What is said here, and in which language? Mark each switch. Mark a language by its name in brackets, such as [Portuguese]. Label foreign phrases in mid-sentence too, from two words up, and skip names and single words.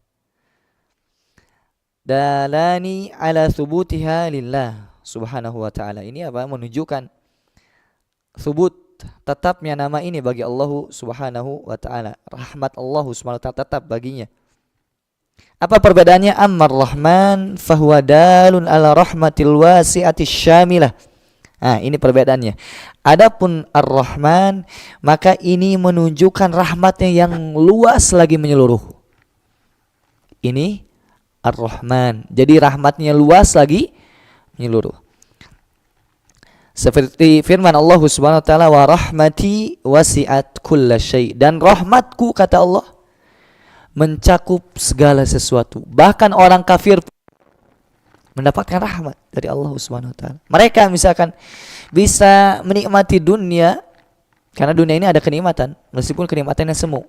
[Arabic] دالان على ثبوتها لله سبحانه وتعالى. [Indonesian] Ini apa? Menunjukkan thubut, tetapnya nama ini bagi Allah [Arabic] سبحانه وتعالى. [Indonesian] Rahmat Allah [Arabic] سبحانه وتعالى [Indonesian] tetap baginya. Apa perbedaannya? [Arabic] أما الرحمن فهو دال على الرحمة الواسعة الشاملة. [Indonesian] Nah, ini perbedaannya. Adapun Ar-Rahman, maka ini menunjukkan rahmatnya yang luas lagi menyeluruh. Ini Ar-Rahman. Jadi rahmatnya luas lagi menyeluruh. Seperti firman Allah [Arabic] سبحانه وتعالى, ورحمتي وسعت كل شيء. [Indonesian] Dan rahmatku, kata Allah, mencakup segala sesuatu. Bahkan orang kafir mendapatkan rahmat dari Allah [Arabic] سبحانه وتعالى. [Indonesian] Mereka misalkan bisa menikmati dunia, karena dunia ini ada kenikmatan, meskipun kenikmatannya semu.